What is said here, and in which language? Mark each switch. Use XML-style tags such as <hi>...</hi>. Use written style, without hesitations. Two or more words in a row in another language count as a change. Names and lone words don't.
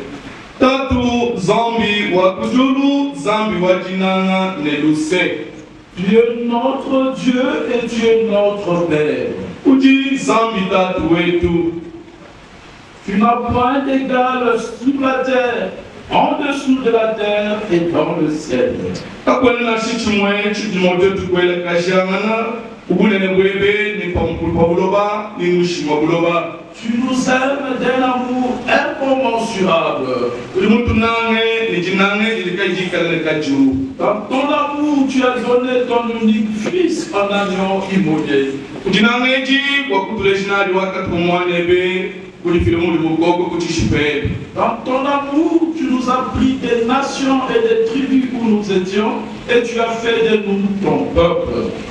<cjk>Tatu Zambi Wakujulu, Zambi Wajinana Neluse.</cjk> <fr>Dieu notre Dieu et Dieu notre Père.</fr> <cjk>Uji Zambi Tatu Wetu.</cjk> <fr>Tu n'as point d'égal sous la terre, en dessous de la terre et dans le ciel.</fr> <cjk>Takwena Shichumwe, Chitimote Tukwela Kashangana, Ubunene Webe, ni Pamuloba, ni Mushima Buloba.</cjk> <fr>Tu nous aimes d'un amour incommensurable. Dans ton amour, tu as donné ton unique fils en agneau immolé. Dans ton amour, tu nous as pris des nations et des tribus où nous étions et tu as fait de nous ton peuple.</fr>